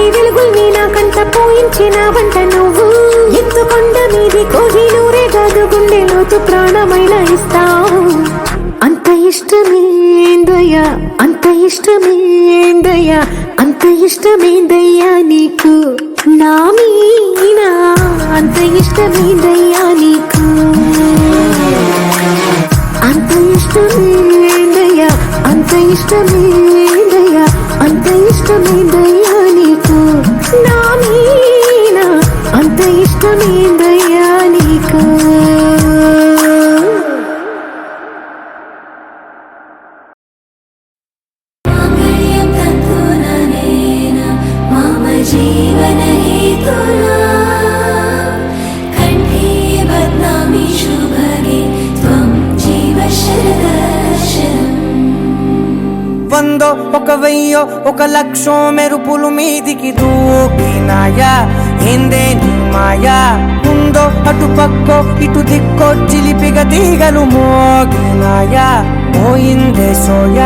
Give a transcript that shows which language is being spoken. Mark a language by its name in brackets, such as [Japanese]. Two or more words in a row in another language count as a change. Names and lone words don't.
[Telugu] వెలుగుల్ని నాకంట పోయించిన వంట నువ్వు ఎత్తుకొండ మీది కోహినూరే కాదు గుండె లోతు ప్రాణమైన ఇస్తావు అంత ఇష్టమేందయ్యా అంత ఇష్టమేందయ్యా అంత ఇష్టమేందయ్యా నీకు నా మీనా అంత ఇష్టమేందయ్యా నీకు అంత ఇష్టమేందయ్యా అంత ఇష్టమేందయ్యా అంత ఇష్టమేందయ్యా నీకు నా మీనా అంత ఇష్టమేందయ్యా నీకు [Sanskrit] जीवन हेतुना कंठे बध्नामि शुभगे त्वं जीव शरदर्शनम् [Telugu] వందో ఒక వెయ్యో ఒక లక్షో మెరుపులు మీదికి దూకినాయా ఏందే నీ మాయా ఉందో అటు పక్కో ఇటు దిక్కో చిలిపిగ తీగలు మోగినాయా పోయిందే సోయా